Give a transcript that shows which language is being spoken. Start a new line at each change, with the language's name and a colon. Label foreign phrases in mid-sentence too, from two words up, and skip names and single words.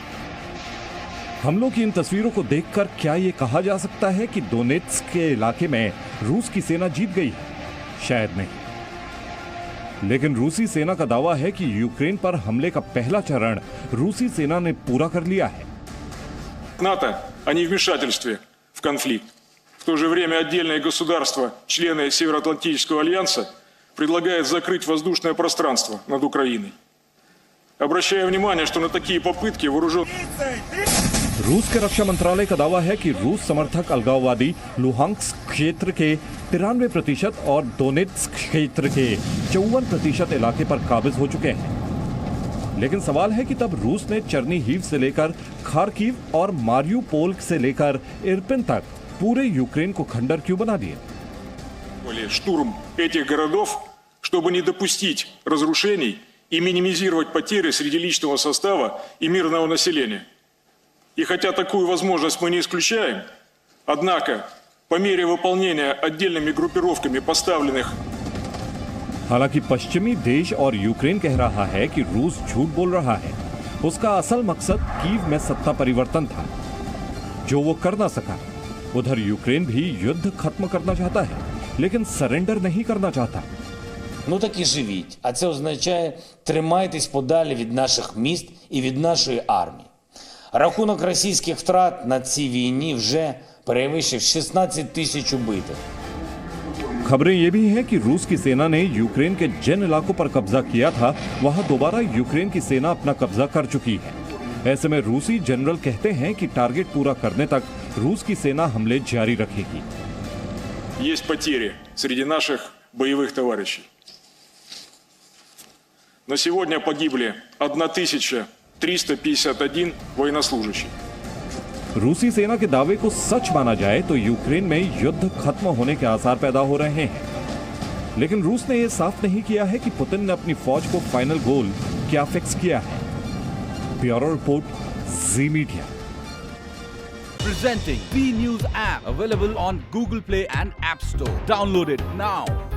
Hindi: हमलों की इन तस्वीरों को देखकर क्या ये कहा जा सकता है कि डोनेत्स्क के इलाके में रूस की सेना जीत गई है? शायद नहीं। लेकिन रूसी सेना का दावा है कि यूक्रेन पर हमले का पहला चरण रूसी सेना ने पूरा कर लिया है।
Russian: НАТО о невмешательстве в конфликт. В то же время отдельные государства, члены Североатлантического альянса, предлагает закрыть воздушное пространство над Украиной. Обращаю внимание, что на такие попытки вооруженные...
Hindi: रूस के रक्षा मंत्रालय का दावा है कि रूस समर्थक अलगाववादी लुहांस्क क्षेत्र के 93% और डोनेत्स्क क्षेत्र के 54% इलाके पर काबिज हो चुके हैं। लेकिन सवाल है कि तब रूस ने चर्नीहिव से लेकर खार्किव और मारियुपोल से लेकर इरपिन तक पूरे यूक्रेन को खंडर क्यों बना दिया?
Russian: Штурм этих городов, чтобы не допустить разрушений и минимизировать потери среди личного состава и мирного населения. И хотя такую возможность мы не исключаем, однако по мере выполнения отдельными группировками поставленных...
Hindi: हालांकि पश्चिमी देश और यूक्रेन कह रहा है कि रूस झूठ बोल रहा है। उसका असल मकसद कीव में सत्ता परिवर्तन था, जो वो कर ना सका। उधर यूक्रेन भी युद्ध खत्म करना चाहता है, लेकिन सरेंडर नहीं करना चाहता।
Ukrainian: Ну так і живіть. А це означає, тримайтесь подалі від наших міст і від нашої армії. Рахунок російських втрат на цій війні вже перевищив 16 тисяч убитих.
Hindi: खबरें ये भी हैं कि रूस की सेना ने यूक्रेन के जिन इलाकों पर कब्जा किया था, वहां दोबारा यूक्रेन की सेना अपना कब्जा कर चुकी है। ऐसे में रूसी जनरल कहते हैं कि टारगेट पूरा करने तक रूस की सेना हमले जारी रखेगी।
Russian: Есть потери среди наших боевых товарищей. На сегодня погибли 1351 военнослужащий.
Hindi: रूसी सेना के दावे को सच माना जाए तो यूक्रेन में युद्ध खत्म होने के आसार पैदा हो रहे हैं। लेकिन रूस ने यह साफ नहीं किया है कि पुतिन ने अपनी फौज को
English: final goal
Hindi: क्या फिक्स किया है।
English: bureau report,
Hindi: जी मीडिया।
English: Presenting B News app, available on Google Play and App Store. Download it now.